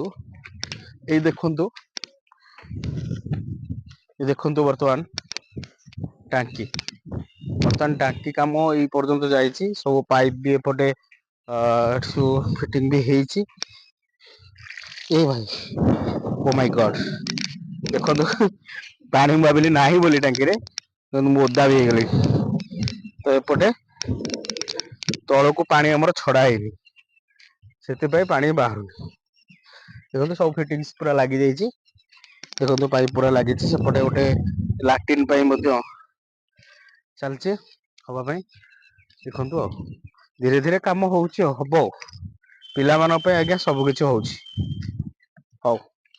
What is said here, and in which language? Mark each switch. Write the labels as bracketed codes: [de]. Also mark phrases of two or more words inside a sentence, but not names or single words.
[or] ଏଇ ଦେଖନ୍ତୁ, ବର୍ତ୍ତମାନ ଟାଙ୍କି କାମ ଏଇ ପର୍ଯ୍ୟନ୍ତ ଯାଇଛି। ସବୁ ପାଇପ୍ ବି ଏପଟେ ଏଠି ସବୁ ଫିଟିଙ୍ଗ ବି ହେଇଛି। [hi] ए भाई [en] oh my god [hi] देखो पानी [or] ମୁଁ ଭାବିଲି ନାହିଁ ବୋଲି ଟାଙ୍କିରେ ମୁଁ ଓଦା ବି ହେଇଗଲି ତ ଏପଟେ ତଳକୁ ପାଣି ଆମର ଛଡା ହେଇନି ସେଥିପାଇଁ ପାଣି ବାହାରୁନି ଦେଖନ୍ତୁ ସବୁ ଫିଟିଙ୍ଗସ୍ ପୁରା ଲାଗି ଯାଇଛି ଦେଖନ୍ତୁ ପାଇପ୍ ପୁରା ଲାଗିଛି ସେପଟେ ଗୋଟେ ଲାଟ୍ରିନ୍ ପାଇଁ ମଧ୍ୟ ଚାଲିଛି ହବା ପାଇଁ ଦେଖନ୍ତୁ ଆଉ ଧୀରେ ଧୀରେ କାମ ହଉଛି ଆଉ ହବ ଆଉ ପିଲାମାନଙ୍କ ପାଇଁ ଆଜ୍ଞା ସବୁ କିଛି ହଉଛି ହଉ